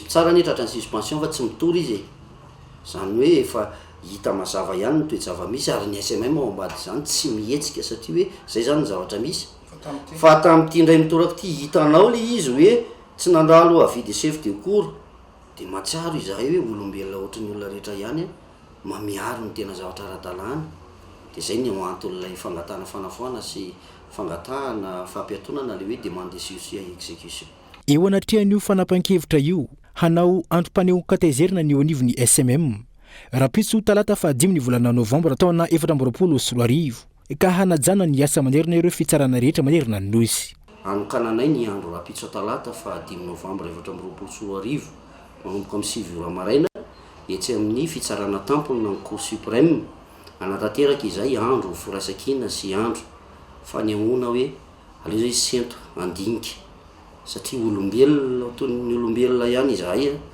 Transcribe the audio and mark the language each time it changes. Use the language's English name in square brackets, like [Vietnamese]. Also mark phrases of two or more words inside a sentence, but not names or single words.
[Malagasy] mpitsara ny tratra ny suspension fa tsy mitory izy zany hoe efa hita mazava ihany ny toe-java misy ary ny SMM ao ambady zany tsy mihetsika satria hoe zay zany ny zavatra misy fa tamin'ity indray mitoraka ity hitanao le izy hoe tsy nandalo avidy [French] chef de cour [Malagasy] dia matsiaro izahay hoe olombelona ohatran'ny olona rehetra ihany mamiaro ny tena zavatra ara-dalàna dia zay ny antonyilay fangatahana fanafoana sy fangatahana fampiatonana le hoe [French] demande de sursis à exécution. [Malagasy] Eo anatrehan'io fanapahan-kevitra io hanao androm-paneo katezerina ny eo anivon'ny SMM rapitso talata fa 5 ny volana Novembre taona 2024 ka hanajana ny asa manerana ireo fitsarana rehetra manerana ny nosy. Anokananay ny andro rapitso talata fa 5 Novembre 2024 manomboka amin'ny 7 ora maraina etsy amin'ny fitsarana tampony na ny Cour suprême anatanteraka izay andro firaisan-kina sy andro fanehoana hoe aleo zay sento andinika satria olombelona toy olombelona ihany izahay